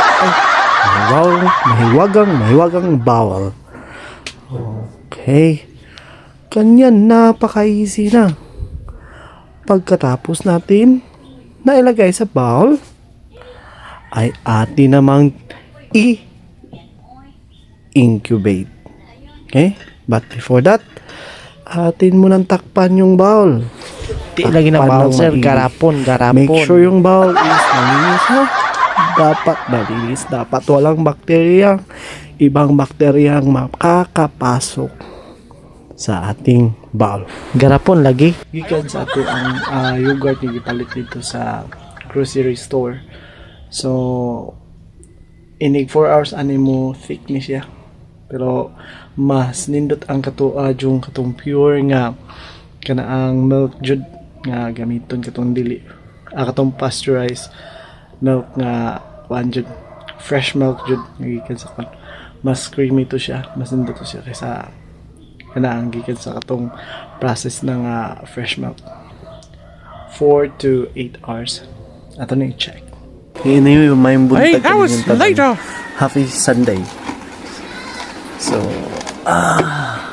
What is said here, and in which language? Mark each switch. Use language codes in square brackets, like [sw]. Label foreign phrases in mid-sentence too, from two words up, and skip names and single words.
[tl] Mahiwagang bawal. Okay. Ganyan, napaka-easy na. Pagkatapos natin na ilagay sa bowl, ay atin namang i-incubate. [en] Okay? But before that, [tl] atin munang takpan yung bowl. [ceb] Lagi na bowl, sir. Garapon. [en] Make sure [tl] yung bowl is malinis, ha? Dapat malinis. Dapat walang ibang bakteryang makakapasok sa ating bowl. [ceb] Garapon lagi. Gikan sa ato ang yogurt ni gipalit dito sa [en] grocery store. [ceb] So, inig 4 hours ani mo thick ni siya. Pero mas nindot ang yung katong pure nga kanaang milk jud nga gamiton katong dili. Katong [en] pasteurized milk [ceb] nga jud [en] fresh milk [ceb] jud nga gikan sa kon. Mas creamy to siya, mas nindot to siya kaysa kanaang gikan sa katong process ng [en] fresh milk. 4 to 8 hours. [ceb] Ato na i-check. [tl] Ngayon na yung may buntag. [en] Hey, how is later? Happy Sunday. So,